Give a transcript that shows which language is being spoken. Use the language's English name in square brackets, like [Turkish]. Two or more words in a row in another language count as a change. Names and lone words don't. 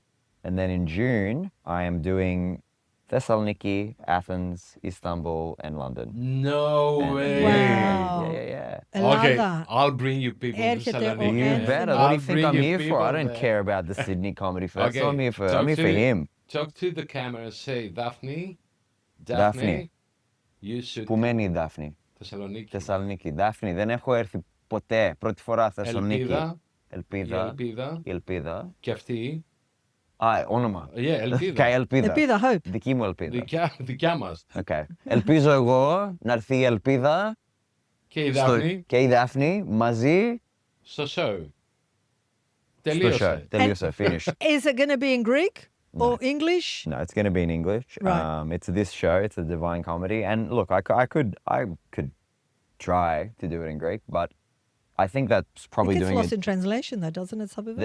[English] And then in June, I am doing Thessaloniki, Athens, Istanbul, and London. No way. Wow. Yeah. Okay, [Greek] Ελλάδα. [English] I'll bring you people to [Greek] Έρχεται ο [English] Thessaloniki. You [Greek] Anthony. [English] better. What do I'll you think bring I'm you here for? people I don't there. care about the Sydney Comedy Festival. Okay, I'm here for talk to- him. Talk to the camera and say, Daphne, Daphne. you should [Greek] Που μένει η Δάφνη? Thessaloniki. Θεσσαλονίκη. Δάφνη, δεν έχω έρθει ποτέ. Πρώτη φορά Θεσσαλονίκη. Ελπίδα. Η Ελπίδα. Και αυτή. Όνομα. Ελπίδα. Ελπίδα. Ελπίδα, hope. Δική μου ελπίδα. Δικιά μας. Okay. Ελπίζω εγώ να έρθει η Ελπίδα Και η Δάφνη και η Δάφνη μαζί στο show. στο show. Τελείωσε. Τελείωσε. [English] Finish. Is it going to be in Greek? Or English? No, it's going to be in English. Right. It's this show. It's a divine comedy. And look, I could try to do it in Greek, but I think that's It probably gets doing lost it. in translation though, doesn't it, some of it?